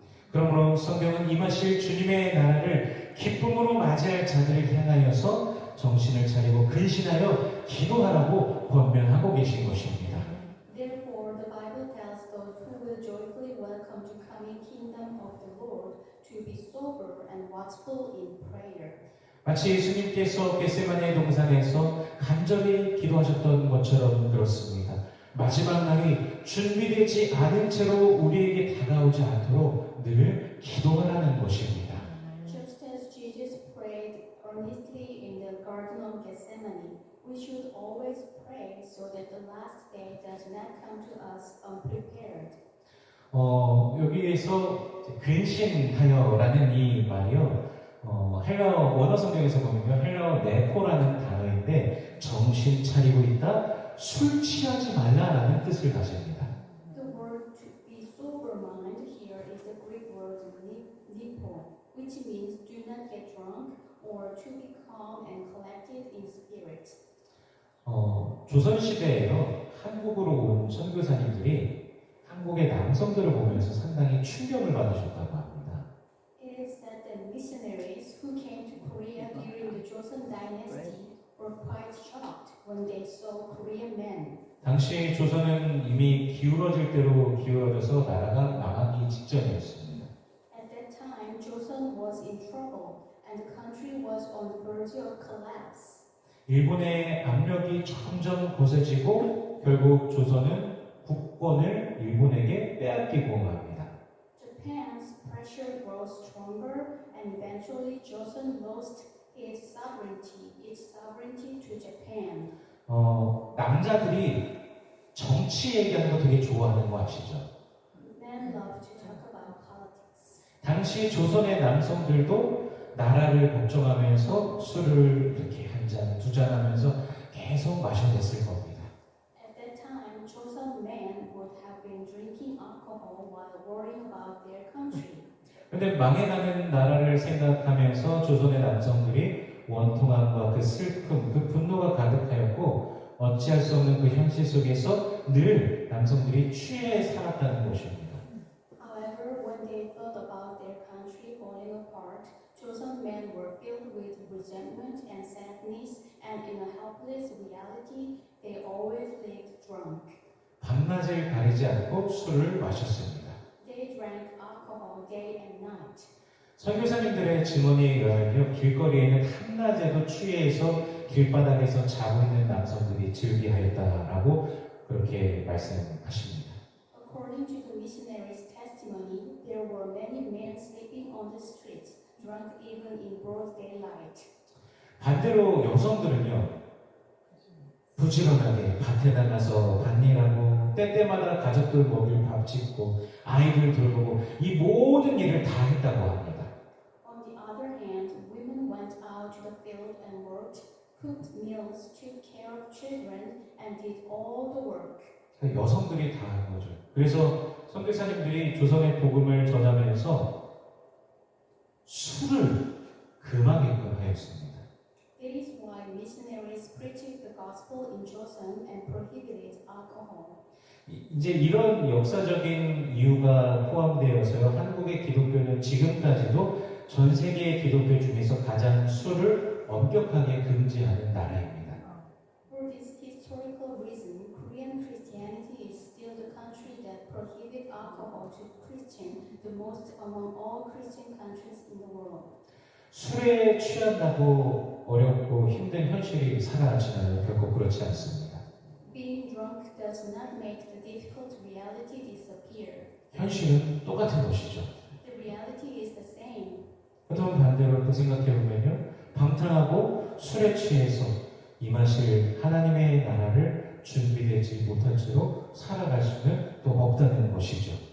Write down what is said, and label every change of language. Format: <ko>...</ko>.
<ko>그러므로 성경은 임하실 주님의 나라를 기쁨으로 맞이할 자들을 향하여서 정신을 차리고 근신하여 기도하라고 권면하고 계신 것입니다.</ko> <en>Therefore, the Bible tells those who will joyfully welcome the coming kingdom of the Lord to be sober and watchful in prayer.</en> <ko>마치 예수님께서 겟세마네 동산에서 간절히 기도하셨던 것처럼 그렇습니다. 마지막 날이 준비되지 않은 채로 우리에게 다가오지 않도록 늘 기도하라는 것입니다.</ko> <en>Just as Jesus prayed earnestly in the Garden of Gethsemane, we should always pray so that the last day does not come to us unprepared.</en> <ko>여기에서 근신하여라는 이 말이요. 헬라어 원어 성경에서 보면요. 헬라어 네코라는 단어인데 정신 차리고 있다, 술 취하지 말라라는 뜻을 가집니다.</ko> <en>The word to be sober-minded here is the Greek word nipo, which means do not get drunk or to be calm and collected in spirit.</en> <ko>조선 시대에요. 한국으로 온 선교사님들이 한국의 남성들을 보면서 상당히 충격을 받으셨다고 합니다.</ko> <en>It is said that missionaries who came to Korea during the Joseon dynasty were quite shocked when they saw Korean men.</en> <ko>당시 조선은 이미 기울어질 대로 기울어져서 나라가 망하기 직전이었습니다.</ko> <en>At that time, Joseon was in trouble and the country was on the verge of collapse.</en> <ko>일본의 압력이 점점 거세지고 결국 조선은 국권을 일본에게 빼앗기고 맙니다.</ko> <en>Japan's pressure grows stronger and eventually Joseon lost its sovereignty to Japan.</en> <ko>남자들이 정치 얘기하는 거 되게 좋아하는 거 아시죠?</ko> <en>Men love to talk about politics.</en> <ko>당시 조선의 남성들도 나라를 걱정하면서 술을 이렇게 한 잔, 두 잔 하면서 계속 마셔댔을 겁니다.</ko> <en>At that time, Joseon men would have been drinking alcohol while worrying about their country.</en> <ko>근데 망해가는 나라를 생각하면서 조선의 남성들이 원통함과 그 슬픔, 그 분노가 가득하였고 어찌할 수 없는 그 현실 속에서 늘 남성들이 취해 살았다는 것입니다.</ko> <en>However, when they thought about their country falling apart, Joseon men were filled with resentment and sadness, and in a helpless reality, they always lived drunk.</en> <ko>밤낮을 가리지 않고 술을 마셨습니다.</ko> <en>They drank alcohol day and night.</en> <ko>선교사님들의 증언에 의하면 길거리에는 한낮에도 취해서 길바닥에서 자고 있는 남성들이 즐비하였다라고 그렇게 말씀하십니다.</ko> <en>According to the missionaries' testimony, there were many men sleeping on the streets, drunk even in broad daylight.</en> <ko>반대로 여성들은요, 부지런하게 밭에 나가서 밭일하고 때때마다 가족들 먹일 밥 짓고 아이들 돌보고 이 모든 일을 다 했다고 합니다.</ko> <en>On the other hand, women went out to the field and worked, cooked meals, took care of children, and did all the work.</en> <ko>여성들이 다 한 거죠. 그래서 선교사님들이 조선의 복음을 전하면서 술을 금하게끔 하였습니다.</ko> <en>It is why missionaries preached the gospel in Joseon and prohibited alcohol.</en> <ko>이제 이런 역사적인 이유가 포함되어서요. 한국의 기독교는 지금까지도 전 세계의 기독교 중에서 가장 술을 엄격하게 금지하는 나라입니다.</ko> <en>For this historical reason, Korean Christianity is still the country that prohibits alcohol to Christians, the most among all Christian countries in the world.</en> <ko>술에 취한다고 어렵고 힘든 현실이 사라지나요? 결코 그렇지 않습니다.</ko> <en>Being drunk does not make the difficult reality disappear.</en> <ko>현실은 똑같은 것이죠.</ko> <en>The reality is the same.</en> <ko>그렇다면 반대로 또 생각해보면요. 방탕하고 술에 취해서 임하실 하나님의 나라를 준비되지 못한 채로 살아갈 수는 또 없다는 것이죠.</ko>